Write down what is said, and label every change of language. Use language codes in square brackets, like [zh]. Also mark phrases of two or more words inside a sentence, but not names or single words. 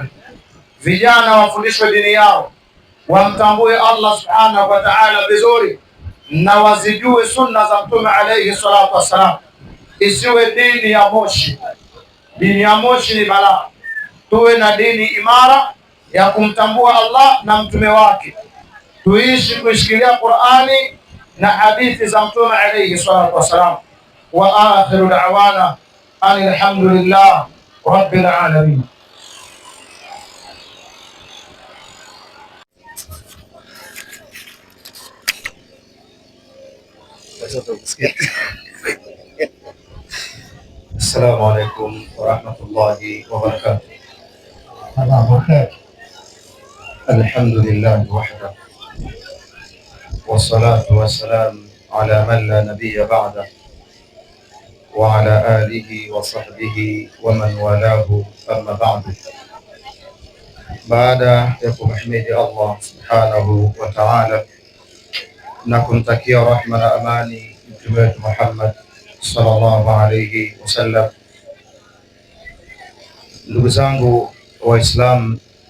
[sw] Vijana wafundishwe dini yao, wamtambue Allah [ar] سبحانه وتعالى [sw] vizuri, na wazijue sunna za Mtume [ar] عليه الصلاة والسلام. [sw] Isiwe dini ya moshi. Dini ya moshi ni balaa. Tuwe na dini imara ya kumtambua Allah na mtume wake, tuishi kushikilia Qur'ani na hadithi za Mtume [ar] عليه الصلاة والسلام. وآخر دعوانا الحمد لله رب العالمين. السلام عليكم ورحمة الله وبركاته. الحمد لله وحده والصلاة والسلام على من لا نبي بعده وعلى آله وصحبه ومن والاه أما بعد. [sw] Baada ya kumhimidi Allah [ar] سبحانه وتعالى [sw] na kumtakia rahma na amani mtume wetu Muhammad [ar] صلى الله عليه وسلم, [sw] ndugu zangu Waislamu,